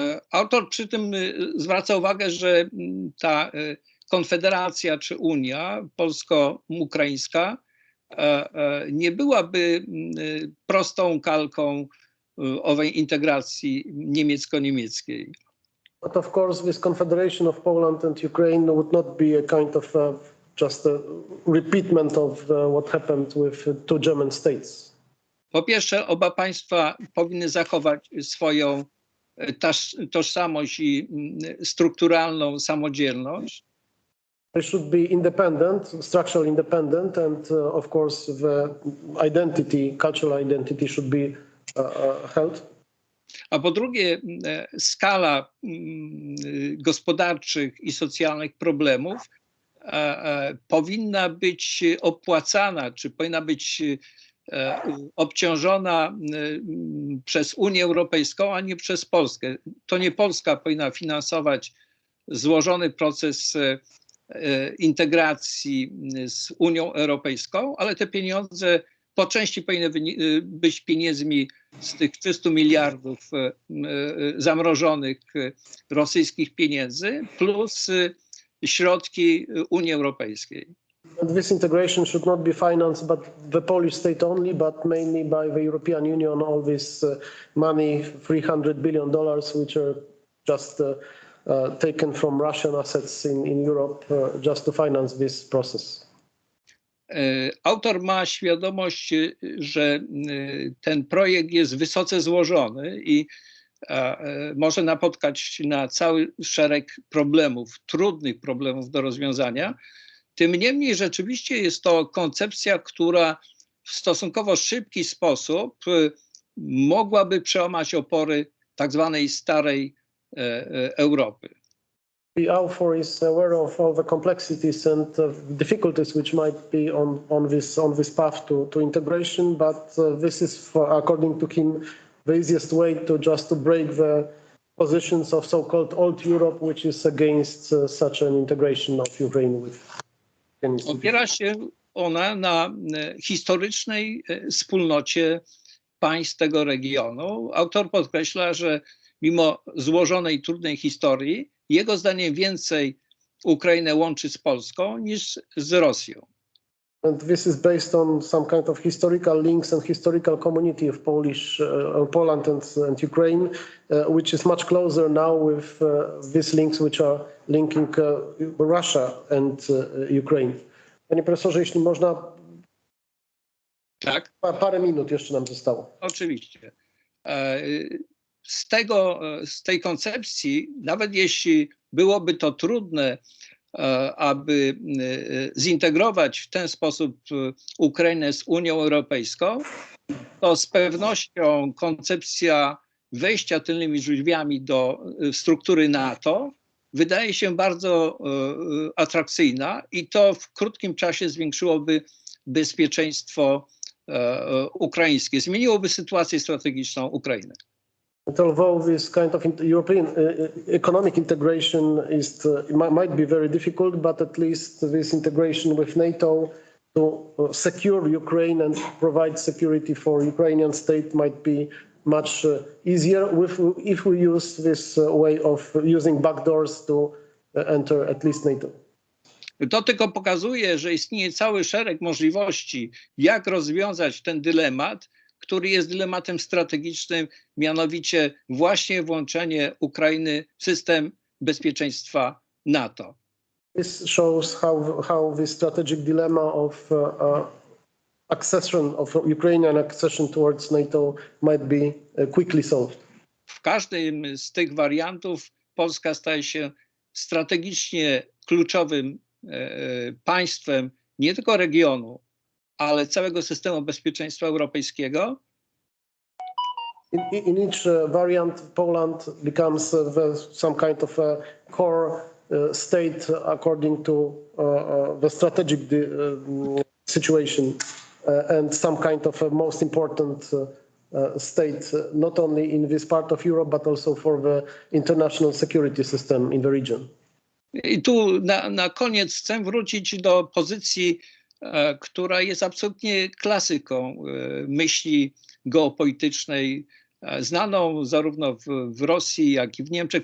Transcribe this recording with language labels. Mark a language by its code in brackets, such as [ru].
[pl] Autor przy tym zwraca uwagę, że ta konfederacja czy Unia polsko-ukraińska nie byłaby prostą kalką owej integracji niemiecko-niemieckiej. [en] But of course, this confederation of Poland and Ukraine would not be a kind of just a repeatment of what happened with two German states. [pl] Po pierwsze, oba państwa powinny zachować swoją tożsamość i strukturalną samodzielność. [en] They should be independent, structurally independent, and of course the identity, cultural identity should be held. [pl] A po drugie, skala gospodarczych i socjalnych problemów powinna być opłacana, czy powinna być obciążona przez Unię Europejską, a nie przez Polskę. To nie Polska powinna finansować złożony proces integracji z Unią Europejską, ale te pieniądze po części powinny być pieniędzmi z tych 300 miliardów zamrożonych rosyjskich pieniędzy plus środki Unii Europejskiej. [en] And this integration should not be financed by the Polish state only, but mainly by the European Union. All this money, $300 billion, which are just taken from Russian assets in Europe, just to finance this process. [pl] Autor ma świadomość, że ten projekt jest wysoce złożony i może napotkać na cały szereg problemów, trudnych problemów do rozwiązania. Tym niemniej rzeczywiście jest to koncepcja, która w stosunkowo szybki sposób mogłaby przełamać opory tak zwanej starej Europy. [en] The author is aware of all the complexities and difficulties which might be on this path to integration, but this is, according to him, the easiest way to break the positions of so-called old Europe, which is against such an integration of Ukraine with. [pl] Opiera się ona na historycznej wspólnocie państw tego regionu. Autor podkreśla, że mimo złożonej, trudnej historii, jego zdaniem więcej Ukrainę łączy z Polską niż z Rosją. [en] And this is based on some kind of historical links and historical community of Poland and Ukraine, which is much closer now with these links which are linking Russia and Ukraine. [pl] Panie profesorze, jeśli można, tak? Parę minut jeszcze nam zostało. Oczywiście. Z tej koncepcji, nawet jeśli byłoby to trudne, aby zintegrować w ten sposób Ukrainę z Unią Europejską, to z pewnością koncepcja wejścia tylnymi drzwiami do struktury NATO wydaje się bardzo atrakcyjna i to w krótkim czasie zwiększyłoby bezpieczeństwo ukraińskie, zmieniłoby sytuację strategiczną Ukrainy. [en] Although this kind of European economic integration might be very difficult, but at least this integration with NATO to secure Ukraine and provide security for Ukrainian state might be much easier if we use this way of using backdoors to enter at least NATO. [pl] To tylko pokazuje, że istnieje cały szereg możliwości, jak rozwiązać ten dylemat, który jest dylematem strategicznym, mianowicie właśnie włączenie Ukrainy w system bezpieczeństwa NATO. [en] This shows how the strategic dilemma of accession of Ukrainian accession towards NATO might be quickly solved. [pl] W każdym z tych wariantów Polska staje się strategicznie kluczowym państwem nie tylko regionu, ale całego systemu bezpieczeństwa europejskiego. [en] In each variant, Poland becomes some kind of a core state according to the strategic situation and some kind of a most important state, not only in this part of Europe, but also for the international security system in the region. [pl] I tu na koniec chcę wrócić do pozycji, która jest absolutnie klasyką myśli geopolitycznej, znaną zarówno w Rosji, jak i w Niemczech.